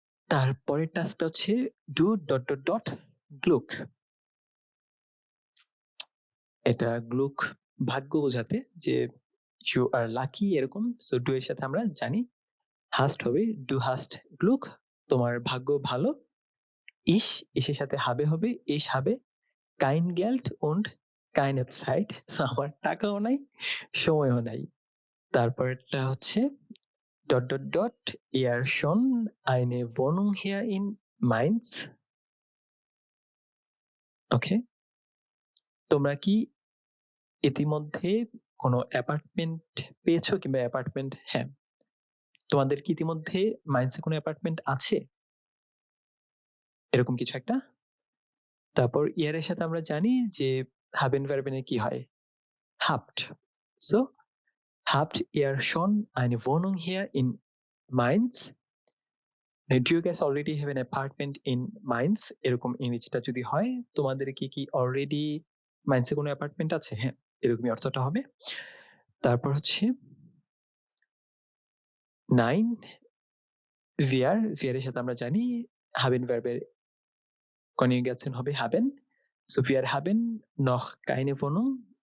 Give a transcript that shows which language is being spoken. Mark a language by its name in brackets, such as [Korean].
[Bangla] তারপরের টাস্কটা হচ্ছে do dot dot dot Glück, এটা গ্লুক ভাগ্য বোঝাতে যে ইউ আর লাকি এরকম। সো ডু এর সাথে আমরা জানি হাস্ট হবে ডু হাস্ট গ্লুক, তোমার ভাগ্য ভালো। ইস, ইসের সাথে হবে হবে, ইস হবে কাইন গেল্ট [German] und keine Zeit, [Bangla] সো আমার টাকাও নাই, সময়ও নাই। তারপরেরটা হচ্ছে dot dot dot [German] eher schon eine Wohnung hier in Mainz? [Bangla] ওকে, তোমরা কি ইতিমধ্যে কোনো অ্যাপার্টমেন্ট পেয়েছো কিংবা অ্যাপার্টমেন্ট, হ্যাঁ, তোমাদের কি ইতিমধ্যে মাইন্সে কোনো অ্যাপার্টমেন্ট আছে? এরকম কিছু একটা। তারপর ইয়ারের সাথে আমরা জানি যে হাবেন ভার্বেনে কি হয়? [German] habt. So, habt ihr schon eine Wohnung hier in Mainz? [English] Do you guys already have an apartment in Mainz? [Bangla] এরকম ইংরেজিটা যদি হয়, তোমাদের কি অলরেডি মাইন্সে কোনো অ্যাপার্টমেন্ট আছে? হ্যাঁ, এরকমই অর্থটা হবে। তারপর হচ্ছে 9 wir, wir এর সাথে আমরা জানি haben ভার্বের কনজুগেশন হবে haben. [German] So wir haben noch keine Wohnung.